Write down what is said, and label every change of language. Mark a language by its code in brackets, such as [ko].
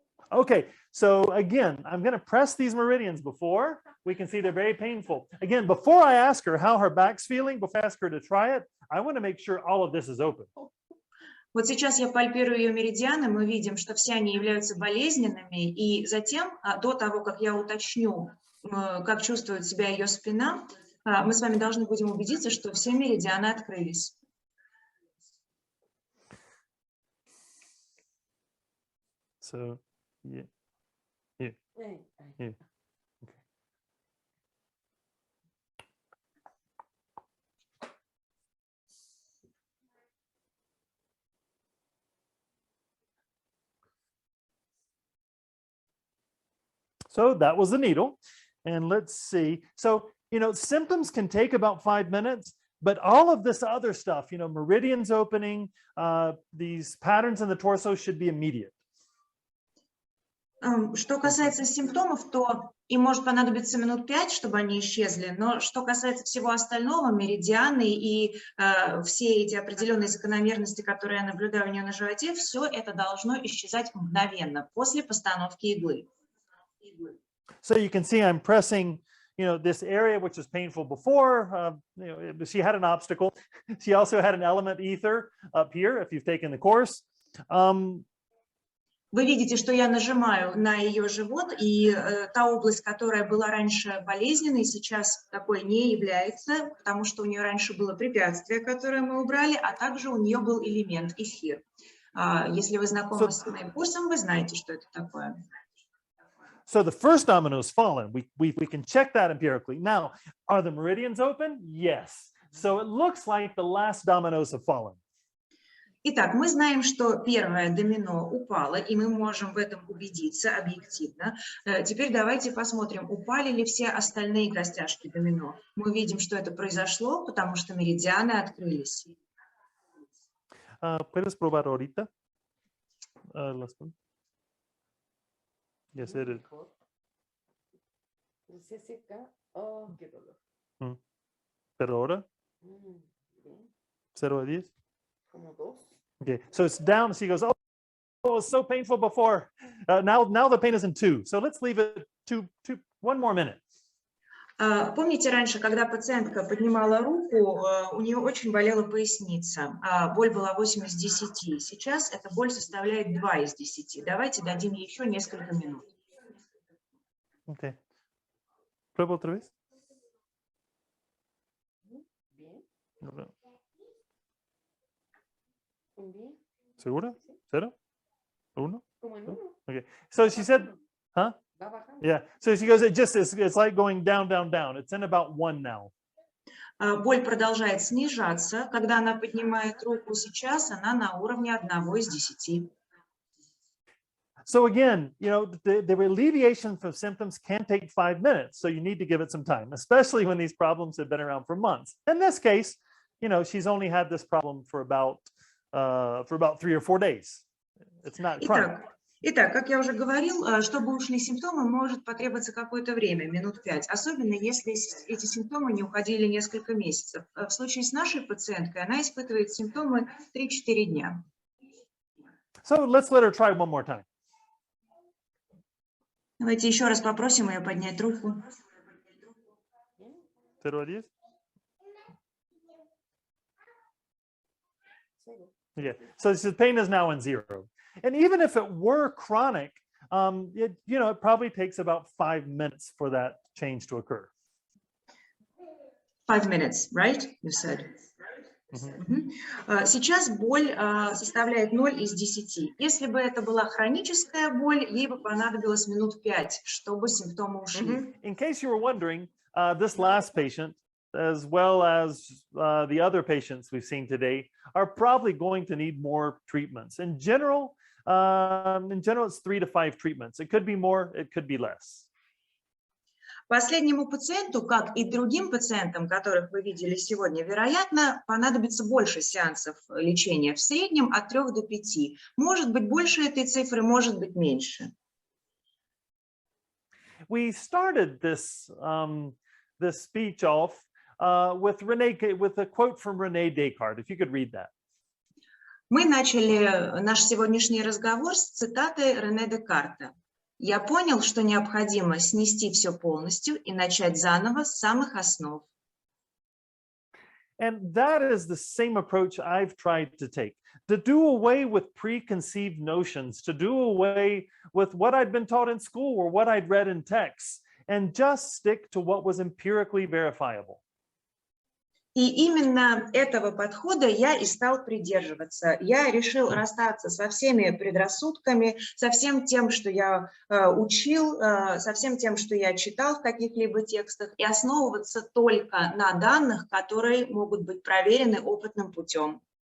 [en] Okay, so again, I'm going to press these meridians before. We can see they're very painful. Again, before I ask her how her back's feeling, before I ask her to try it, I want to make sure all of this is open. [ru] Вот сейчас я пальпирую ее меридианы, мы видим, что все они являются болезненными, и затем, до того, как я уточню, как чувствует себя ее спина, мы с вами должны будем убедиться, что все меридианы открылись. [en] So, yeah. Okay. So that was the needle. And let's see. So, symptoms can take about 5 minutes, but all of this other stuff, meridians opening, these patterns in the torso should be immediate. Что касается симптомов, то им может понадобиться минут 5, чтобы они исчезли, но что касается всего остального, меридианы и все эти определенные закономерности, которые я наблюдаю у нее на животе, все это должно исчезать мгновенно после постановки иглы. So you can see I'm pressing, this area which was painful before. She had an obstacle. She also had an element ether up here, if you've taken the course. [ru] Вы видите, что я нажимаю на ее живот, и та область, которая была раньше болезненной, сейчас такой не является, потому что у нее раньше было препятствие, которое мы убрали, а также у нее был элемент эфир. Если вы знакомы с моим курсом, вы знаете, что это такое. [en] So the first domino has fallen. We can check that empirically. Now, are the meridians open? Yes. So it looks like the last dominoes have fallen. [ru] Итак, мы знаем, что первое домино упало, и мы можем в этом убедиться объективно. Теперь давайте посмотрим, упали ли все остальные костяшки домино. Мы видим, что это произошло, потому что меридианы открылись. [es] ¿Puedes probar ahorita? [en] Yes, it is. [es] Se seca. Oh, qué dolor. Pero ahora? 0 a 10? Como 2. [en] Okay, so it's down. She goes, oh, it was so painful before. Now the pain is in 2. So let's leave it one more minute. [ru] Помните раньше, когда пациентка поднимала руку, у нее очень болела поясница, боль была 8 из 10. Сейчас эта боль составляет 2 из 10. Давайте дадим ей еще несколько минут. [es] Okay. Prueba otra vez. Bien, [en] Okay. [es] bien. ¿Segura? ¿Cero? ¿Uno? Como en uno. [en] Okay. So she said, huh? [es] Va bajando. [en] Yeah. So she goes, it's like going down, down, down. It's in about 1 now. [ru] Боль продолжает снижаться. Когда она поднимает руку сейчас, она на уровне 1 из 10. [en] So again, the alleviation of symptoms can take 5 minutes. So you need to give it some time, especially when these problems have been around for months. In this case, she's only had this problem for about 3 or 4 days. It's not chronic. [ru] Итак, как я уже говорил, чтобы ушли симптомы, может потребоваться какое-то время, минут 5, особенно если эти симптомы не уходили несколько месяцев. В случае с нашей пациенткой она испытывает симптомы 3-4 дня. [en] So let's let her try one more time. [ru] Давайте еще раз попросим ее поднять руку. [es] 0 a 10? [en] Yeah. So the pain is now in 0. And even if it were chronic, it probably takes about 5 minutes for that change to occur. 5 minutes, right? You said. [ru] Сейчас боль составляет 0 из 10. Если бы это была хроническая боль, ей бы понадобилось минут 5, чтобы симптомы ушли. [en] In case you were wondering, this last patient, as well as the other patients we've seen today, are probably going to need more treatments. In general, it's 3 to 5 treatments. It could be more, it could be less. [ru] Последнему пациенту, как и другим пациентам, которых вы видели сегодня, вероятно, понадобится больше сеансов лечения. В среднем от 3 до 5. Может быть больше этой цифры, может быть меньше. [en] We started this speech off with a quote from René Descartes. If you could read that. [ru] Мы начали наш сегодняшний разговор с цитаты Рене Декарта. Я понял, что необходимо снести все полностью и начать заново с самых основ. [en] And that is the same approach I've tried to take, to do away with preconceived notions, to do away with what I'd been taught in school or what I'd read in texts, and just stick to what was empirically verifiable. [ru] И именно этого подхода я и стал придерживаться. Я решил расстаться со всеми предрассудками, со всем тем, что я учил, со всем тем, что я читал в каких-либо текстах, и основываться только на данных, которые могут быть проверены опытным путем.